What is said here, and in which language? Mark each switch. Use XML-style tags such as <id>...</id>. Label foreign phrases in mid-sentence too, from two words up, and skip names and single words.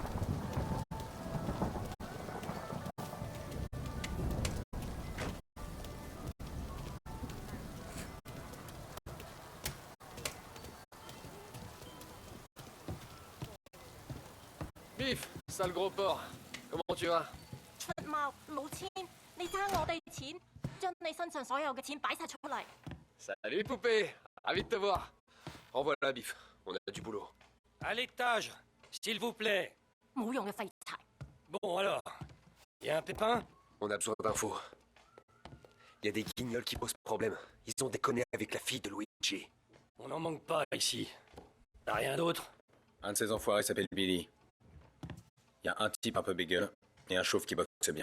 <fr>Biff, sale gros porc. Comment tu vas?</fr> <yue>出貓老千，你爭我哋錢，將你身上所有嘅錢擺晒出嚟。</yue> <fr>Salut poupée, ravi de te voir. Envoie la Biff, on a du boulot. À l'étage, s'il vous plaît.</fr> <yue>冇用嘅廢柴。</yue> <fr>Bon alors, y a un pépin? On a besoin d'infos. Il y a des guignols qui posent problème. Ils ont déconné avec la fille de Luigi. On n'en manque pas ici. T'as rien d'autre? Un de ces enfoirés s'appelle Billy. Il y a un type un peu bégueule et un chauve qui boxe bien.</fr>